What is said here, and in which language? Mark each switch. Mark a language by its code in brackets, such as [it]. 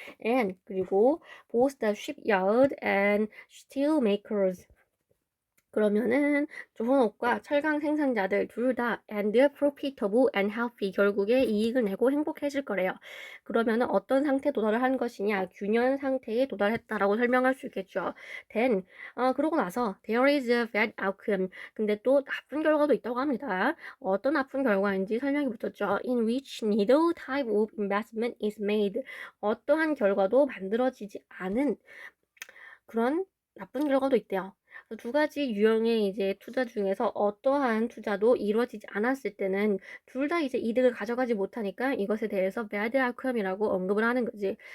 [en] And [ko] 그리고 [en] both the shipyard and steel makers [ko] 그러면은 조선업과 철강 생산자들 둘 다 [en] and profitable and healthy [ko] 결국에 이익을 내고 행복해질 거래요. 그러면은 어떤 상태에 도달을 한 것이냐? 균형 상태에 도달했다라고 설명할 수 있겠죠. [en] Then [ko] 그러고 나서 [en] there is a bad outcome. [ko] 근데 또 나쁜 결과도 있다고 합니다. 어떤 나쁜 결과인지 설명이 붙었죠. [en] In which neither type of investment is made. [ko] 어떠한 결과도 만들어지지 않은 그런 나쁜 결과도 있대요. 두 가지 유형의 이제 투자 중에서 어떠한 투자도 이루어지지 않았을 때는 둘 다 이제 이득을 가져가지 못하니까 이것에 대해서 bad outcome이라고 언급을 하는 거지.